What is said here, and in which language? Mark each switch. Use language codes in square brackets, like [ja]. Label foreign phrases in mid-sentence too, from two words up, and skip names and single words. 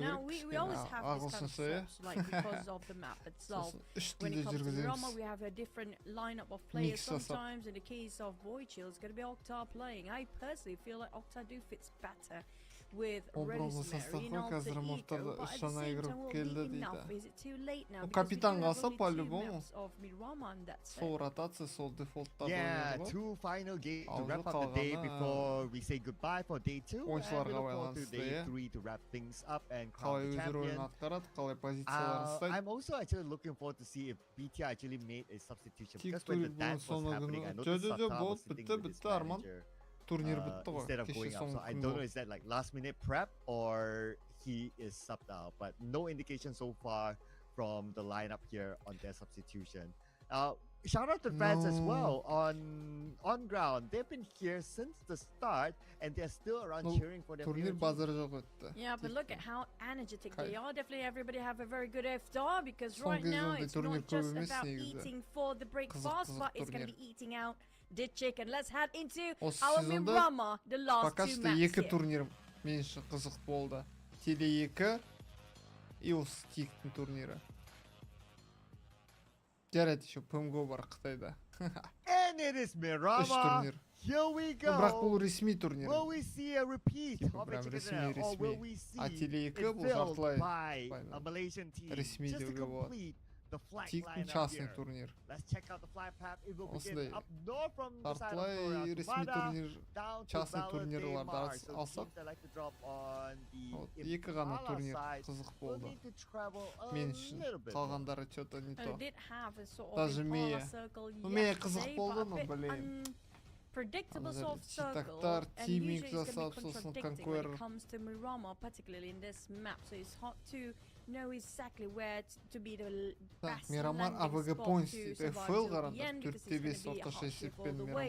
[en] Now we always have this kind of swaps, like because of the map itself. When it comes to Rama, we have a different lineup of players. Sometimes in the case of Voidchill, it's going to be Octa playing. I personally feel like Octa do fits better with Rosemary and Alter Ego, but at the same time, will be enough? Is it too late now? [kk] Капитан қалса по-любому. [en] Of Mirama and that's it. [kk] Сол ротация, сол дефолтта. [en] Yeah, 2 final games to wrap up the day before we say goodbye for day 2. And we look forward to day 3 to wrap things up and crown the champion. I'm also actually looking forward to see if BT actually made a substitution, because when the dance was happening, I noticed Sata was sitting with his manager instead of going up. So I don't know, is that like last minute prep or he is subbed out, but no indication so far from the lineup here on their substitution. shout out to fans as well on ground. They've been here since the start, and they're still around cheering for their [kk] Турнир базары жоқ өтті. [en] Yeah, but look at how energetic they are. Definitely everybody have a very good iftar, because right now it's not just about eating for the breakfast, but it's going to be eating out the chicken. Let's head into our Mirama, the last two matches here. [kk] Турнир мен үшін қызық болды. Теле 2 и осы тиктің турнирі. Жарайды, еще PMGO бар Қытайда. [en] And it is Mirama. Here we go. [kk] Бірақ бұл ресми турнир. [en] Will we see a repeat of it together, or will we see it filled by a Malaysian team just to complete the flag lineup here? [kk] Турнир. [en] Let's check out the flag path. It will begin up north from the side of Florida, down to Valentine Mars. So teams that like to drop on the Impala side will need to travel a little bit. [kk] Қалғандары [ru] что-то не то. [en] I did have a sort of [kk] Даже [en] Impala circle yesterday, but a bit unpredictable sort of circle, and usually it's going to be contradicting when it comes to Mirama, particularly in this map, so it's hard to know exactly where to be the best landing spot to survive till the end, because it's going to be a hard shift all the way.